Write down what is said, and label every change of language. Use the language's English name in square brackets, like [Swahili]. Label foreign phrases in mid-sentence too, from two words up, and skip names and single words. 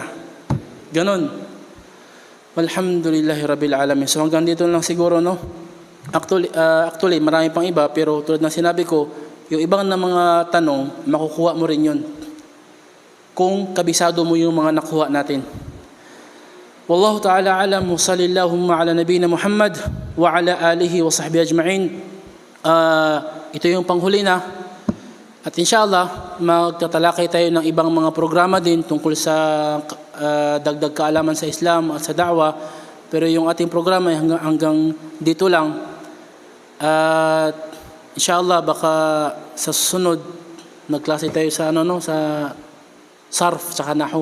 [Filipino] Ganon. [Arabic] الحمد لله رب العالمين. [Filipino] So hanggang dito lang siguro, no? Actually, marami pang iba, pero tulad ng sinabi ko, yung ibang na mga tanong, makukuha mo rin yun kung kabisado mo yung mga nakuha natin. [Arabic] والله تعالى أعلم وصلى الله على نبينا محمد وعلى آله وصحبه أجمعين. [Filipino] Ito yung panghuli na. At inshallah, magtatalakay tayo ng ibang mga programa din tungkol sa dagdag kaalaman sa Islam at sa da'wa. Pero yung ating programa ay hanggang dito lang. At inshallah, baka sa susunod, magklase tayo sa sa sarf tsaka nahu.